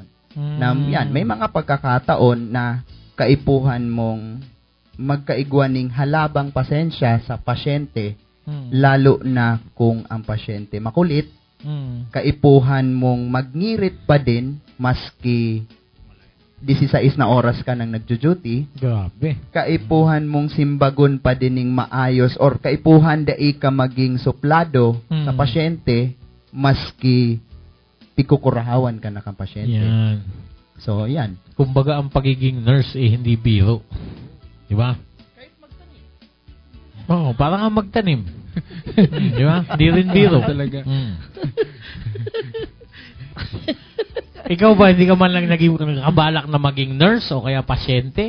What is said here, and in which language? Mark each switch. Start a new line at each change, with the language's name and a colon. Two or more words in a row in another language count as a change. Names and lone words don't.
Bikol: Na yan, may mga pagkakataon na kaipuhan mong magkaigwaning halabang pasensya sa pasyente, lalo na kung ang pasyente makulit, kaipuhan mong magngirit pa din maski 16 na oras ka nang nagjo-duty.
Filipino: Grabe.
Bikol: Kaipuhan mong simbagon pa din ng maayos or kaipuhan dai ka maging suplado sa pasyente maski pikukurahawan ka na kang pasyente.
Filipino: Yan. So, yan. Kumbaga, ang pagiging nurse hindi biro. Di ba? Kahit magtanim. Oo, parang ang magtanim. Di ba? Hindi rin biro. Talaga. Ikaw ba, hindi ka man lang nakabalak na maging nurse o kaya pasyente?